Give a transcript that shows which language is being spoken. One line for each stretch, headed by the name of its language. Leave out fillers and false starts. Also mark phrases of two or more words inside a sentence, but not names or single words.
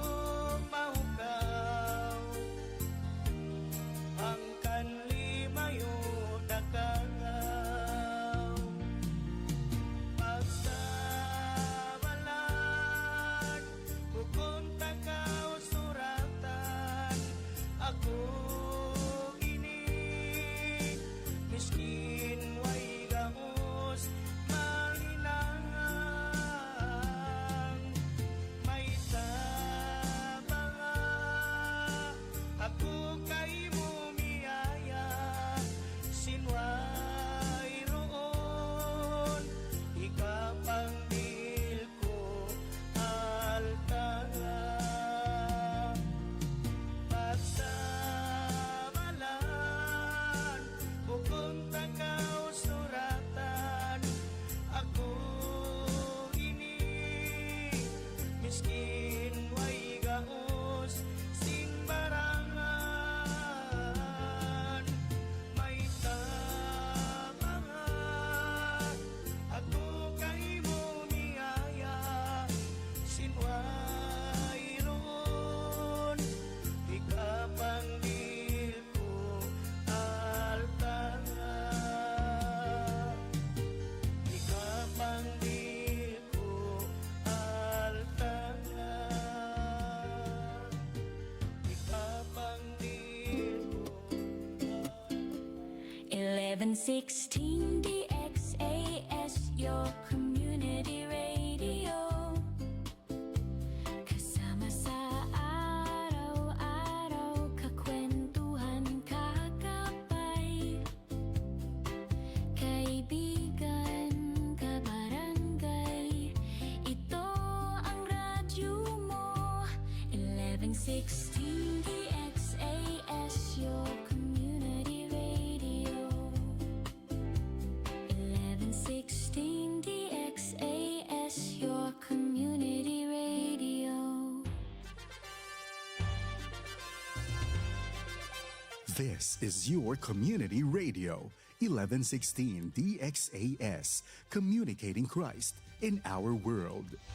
Maranao: mahukaw ang kanli mayo dakaw pagsamalan bukong takaw suratan ako ini miskin way gaos malinang may tabanga ako kay mo miyaya sinway roon ikapangbil ko altanga pagsamalan bukong takaw suratan ako ini miskin way gaos sing barangan may tabanga ako kay mo miyaya sinway roon ikapangbil ko altanga ikapangbil ko altanga ikapangbil ko
English: 1116 DXAS, your community radio.
Filipino: Kasama sa araw-araw, kakwentuhan, kakapay. Kaibigan, kabarangay, ito 1116 DXAS,
English: your community radio. 1116 DXAS, your community radio. This is your community radio, 1116 DXAS, communicating Christ in our world.